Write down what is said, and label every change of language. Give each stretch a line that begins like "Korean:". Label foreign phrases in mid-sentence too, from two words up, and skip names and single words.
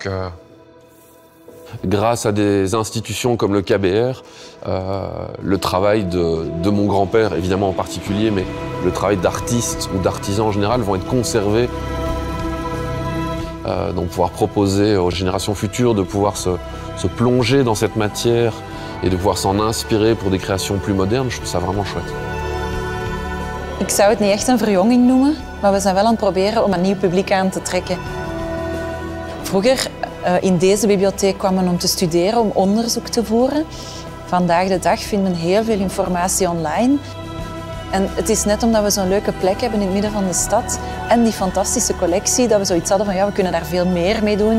French: Grâce à des institutions comme le KBR, le travail de mon grand-père, évidemment en particulier, mais le travail d'artistes ou d'artisans en général vont être conservés. Donc pouvoir proposer aux générations futures de pouvoir se plonger dans cette matière et de pouvoir s'en inspirer pour des créations plus modernes, je trouve ça vraiment chouette.
Dutch: Ik zou het niet echt een verjonging noemen, maar we zijn wel aan het proberen om een nieuw publiek aan te trekken. Vroeger in deze bibliotheek kwam men om te studeren, om onderzoek te voeren. Vandaag de dag vindt men heel veel informatie online. En het is net omdat we zo'n leuke plek hebben in het midden van de stad en die fantastische collectie, dat we zoiets hadden van ja, we kunnen daar veel meer mee doen.